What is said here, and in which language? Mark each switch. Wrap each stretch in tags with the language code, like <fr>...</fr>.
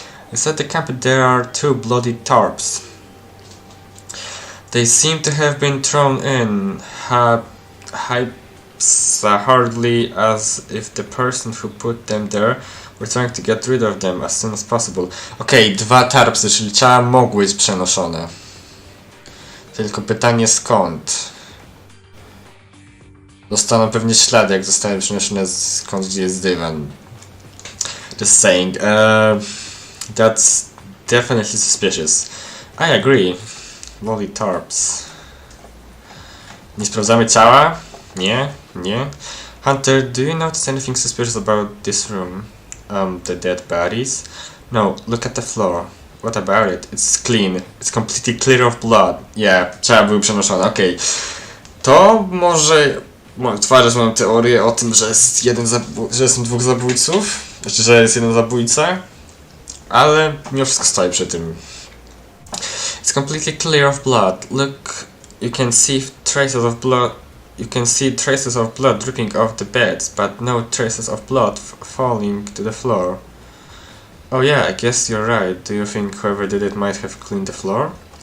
<en>Inside the cabinet there are 2 bloody tarps. They seem to have been thrown in hardly as if the person who put them there were trying to get rid of them as soon as possible.</en> <pl>Okej, 2 tarpsy, czyli ciała mogły być przenoszone. Tylko pytanie skąd? Dostaną pewnie ślady, jak zostały przenoszone skąd, gdzie jest dywan.</pl> <en>Just saying. That's definitely suspicious. I agree. Bloody tarps.</en> <pl>Nie sprawdzamy ciała? Nie?</pl> <en>Hunter, do you notice anything suspicious about this room? The dead bodies? No, look at the floor. What about it? It's clean. It's completely clear of blood.</en> <pl>Yeah, ciała były przenoszone, okej. To może tworzyć moją teorię o tym, że są 2 zabójców. Znaczy, że jest 1 zabójca. Ale mimo wszystko stoi przy tym.</pl> <en>It's completely clear of blood. Look, you can see traces of blood. You can see traces of blood dripping off the beds, but no traces of blood falling to the floor. Oh yeah, I guess you're right. Do you think whoever did it might have cleaned the floor?</en>